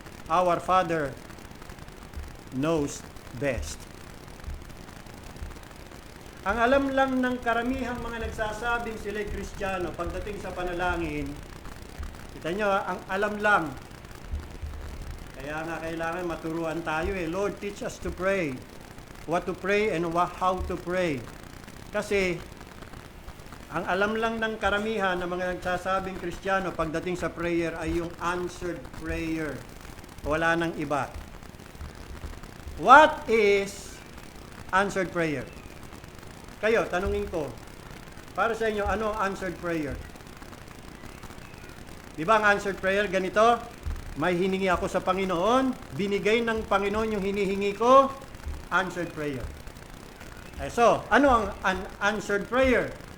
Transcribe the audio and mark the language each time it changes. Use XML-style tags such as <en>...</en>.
<en>Our Father knows best.</en> <tl>Ang alam lang ng karamihang mga nagsasabing sila'y Kristiyano pagdating sa panalangin, kita nyo, ang alam lang. Kaya nga kailangan maturuan tayo Lord,</tl> <en>teach us to pray. What to pray and how to pray.</en> <tl>Kasi, ang alam lang ng karamihan ng mga nagsasabing Kristiyano pagdating sa prayer ay yung answered prayer. Wala nang iba.</tl> <en>What is answered prayer?</en> <tl>Kayo, tanungin ko, para sa inyo, ano ang answered prayer? Di ba ang answered prayer ganito? May hiningi ako sa Panginoon, binigay ng Panginoon yung hinihingi ko, answered prayer. So, ano ang unanswered prayer?</tl>